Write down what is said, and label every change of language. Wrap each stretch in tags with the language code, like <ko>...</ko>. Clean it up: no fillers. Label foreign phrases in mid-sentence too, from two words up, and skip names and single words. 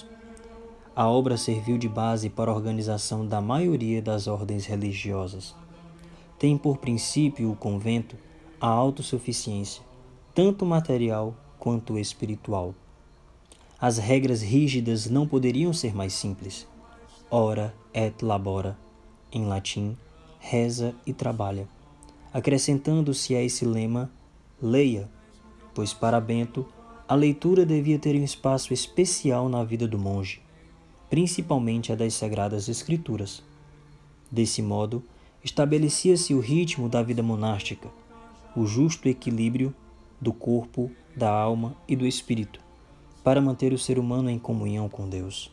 <pt>A obra serviu de base para a organização da maioria das ordens religiosas. Tem por princípio o convento a autossuficiência, tanto material quanto espiritual. As regras rígidas não poderiam ser mais simples.</pt> <la>Ora et labora,</la> <pt>em latim, reza e trabalha. Acrescentando-se a esse lema, leia, pois para Bento a leitura devia ter um espaço especial na vida do monge, principalmente a das Sagradas Escrituras. Desse modo, estabelecia-se o ritmo da vida monástica, o justo equilíbrio do corpo, da alma e do espírito, para manter o ser humano em comunhão com Deus.</pt>